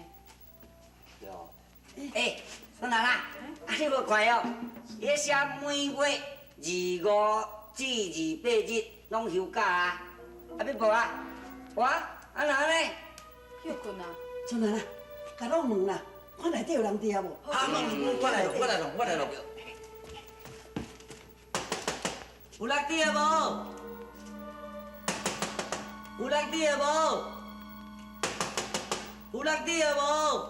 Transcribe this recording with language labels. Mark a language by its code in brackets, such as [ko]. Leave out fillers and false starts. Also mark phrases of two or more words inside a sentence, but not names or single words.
[nan] 有。诶，孙奶奶，啊你无看哦？伊写每月25至28日拢休假啊，啊要无啊？我啊哪呢？休困啊？孙奶奶，甲拢问啦，看内底有人伫啊无？啊，我来弄。有人伫啊无？有人伫啊无？